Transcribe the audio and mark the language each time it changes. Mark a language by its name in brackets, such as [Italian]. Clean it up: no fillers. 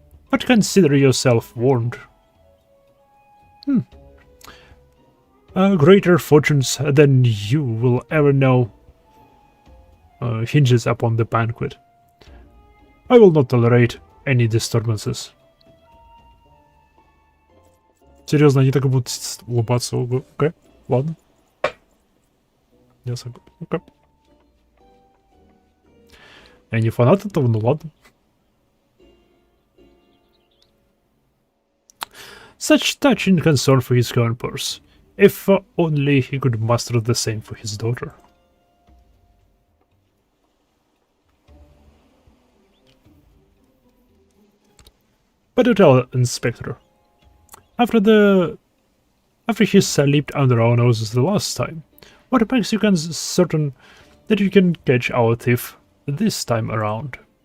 [English] But consider yourself warned. Greater fortunes than you will ever know hinges upon the banquet. I will not tolerate any disturbances. [Russian] Серьезно, они так и будут улыбаться. Окей, ладно. Я согласен. Окей. Я не фанат этого, ну ладно. [English] Such touching concern for his own purse. If only he could muster the same for his daughter. But to tell Inspector, after he slipped under our noses the last time, what makes you certain that you can catch our thief this time around?